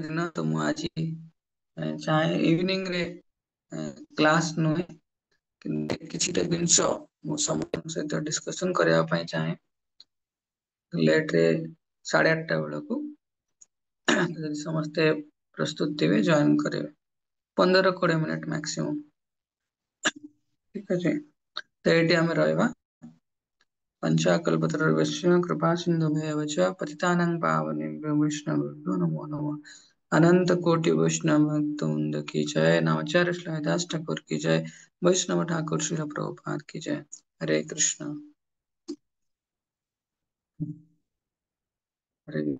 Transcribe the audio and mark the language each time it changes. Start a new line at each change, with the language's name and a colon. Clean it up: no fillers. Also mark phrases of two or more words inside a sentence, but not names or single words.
Odia: ଦିନ ତ ମୁଁ ଆଜି ଚାହେ ଇଭିନିଂରେ କ୍ଲାସ ନୁହେଁ କିନ୍ତୁ କିଛିଟା ଜିନିଷ ମୁଁ ସମସ୍ତଙ୍କ ସହିତ ଡିସକସନ କରିବା ପାଇଁ ଚାହେଁ ଲେଟରେ 8:30 ବେଳକୁ ଯଦି ସମସ୍ତେ ପ୍ରସ୍ତୁତ ଥିବେ ଜଏନ କରିବେ 15-20
English: minute maximum
Odia: ଠିକ ଅଛି ତ ଏଇଠି ଆମେ ରହିବା।
Sanskrit: पञ्चाकल्पतरुर्भ्यश्च कृपासिन्धुभ्येव पतितानां पावनेभ्यो वैष्णवेभ्यो नमो नमः
Hindi: अनंत कोटि वैष्णव भक्तवृंद की जय नामचार्य श्रीदास ठाकुर की जय वैष्णव ठाकुर श्रील प्रभुपाद की जय
Sanskrit: हरे कृष्ण हरे